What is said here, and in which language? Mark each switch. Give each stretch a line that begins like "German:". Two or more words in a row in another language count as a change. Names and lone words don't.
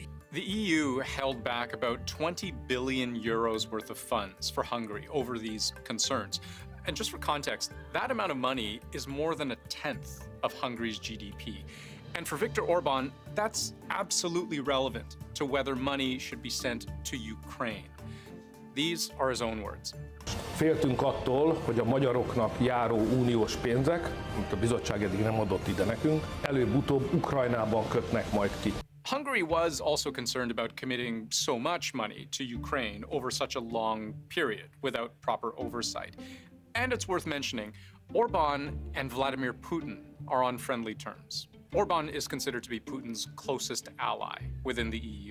English: The EU held back about 20 billion euros worth of funds for Hungary over these concerns. And just for context, that amount of money is more than a tenth of Hungary's GDP. And for Viktor Orbán, that's absolutely relevant to whether money should be sent to Ukraine. These are his own words.
Hungarian: Féltünk attól, hogy a magyaroknak járó uniós pénzek, amit a bizottság eddig nem adott ide nekünk, előbb-utóbb Ukrajnában kötnek majd ki.
English: Hungary was also concerned about committing so much money to Ukraine over such a long period without proper oversight. And it's worth mentioning, Orbán and Vladimir Putin are on friendly terms. Orbán is considered to be Putin's closest ally within the EU.